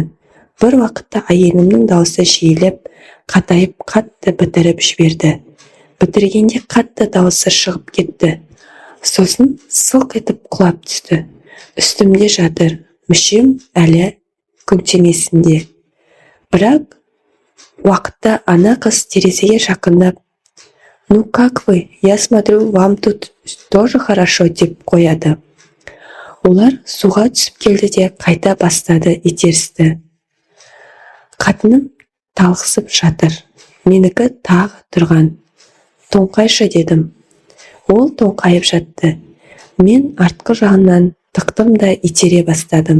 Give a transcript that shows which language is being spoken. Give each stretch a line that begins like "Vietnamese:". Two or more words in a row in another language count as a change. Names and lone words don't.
Kazakh: Бір уақытта әйелімнің дауысы жиілеп, қатайып қатты бітіріп жіберді. Бітіргенде қатты дауысы шығып кетті. Сосын сылқ етіп құлап түсті. Үстімде жатыр, мүшем әлі күнтемесінде. Бірақ уақытта ана қыз терезеге жақындап,
Russian: «Ну как вы? Я смотрю, вам тут тоже хорошо»
Kazakh: деп қояды. Олар суға түсіп келді де қайта бастады итерісті. Қатыным талықсып жатыр. Менікі тағы тұрған. Тоңқайшы дедім. Ол тоңқайып жатты. Мен артқы жағынан тықтым да итере бастадым.